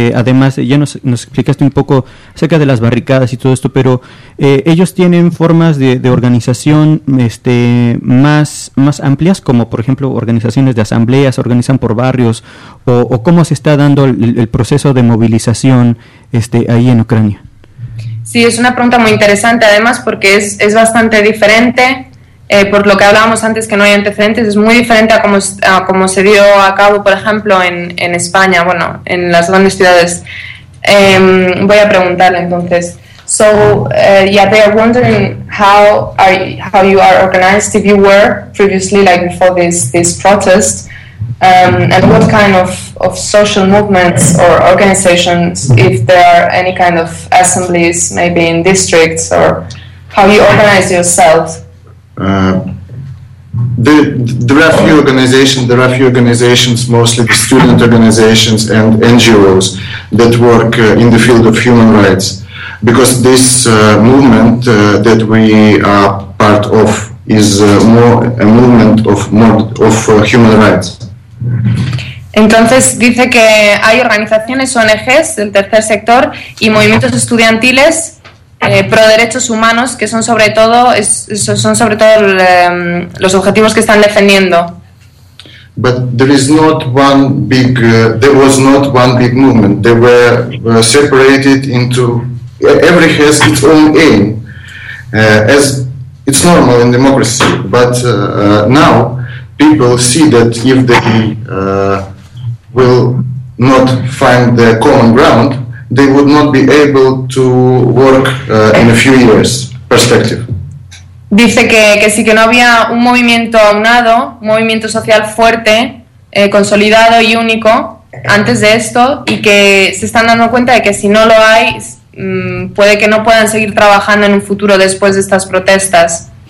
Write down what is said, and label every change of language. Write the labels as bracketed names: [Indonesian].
[Spanish] Además, ya nos explicaste un poco acerca de las barricadas y todo esto, pero ellos tienen formas de organización más amplias, como por ejemplo organizaciones de asambleas, organizan por barrios, o cómo se está dando el proceso de movilización ahí en Ucrania. Sí, es una pregunta muy interesante, además, porque es bastante diferente. Por lo que hablábamos antes, que no hay antecedentes, es muy diferente a cómo se dio a cabo, por ejemplo, en España, bueno, en las grandes ciudades. Voy a preguntarle entonces. [English] So, they are wondering how you are organized, if you were previously, like before this protest, and what kind of social movements or organizations, if there are any kind of assemblies, maybe in districts, or how you organize yourself. There are a few organizations, mostly the student organizations and NGOs that work in the field of human rights, because this movement that we are part of is more a movement of human rights. [Spanish] Entonces dice que hay organizaciones, ONGs del tercer sector y movimientos estudiantiles pro derechos humanos, que son sobre todo los objetivos que están defendiendo. [English] But there is not one big there was not one big movement. They were separated into every has its own aim, as it's normal in democracy. But now people see that if they will not find the common ground, they would not be able to work in a few years perspective. [Spanish] Dice que sí, que no había un movimiento aunado, un movimiento social fuerte, consolidado y único antes de esto, y que se están dando cuenta de que si no lo hay, puede que no puedan seguir trabajando en un futuro después de estas protestas.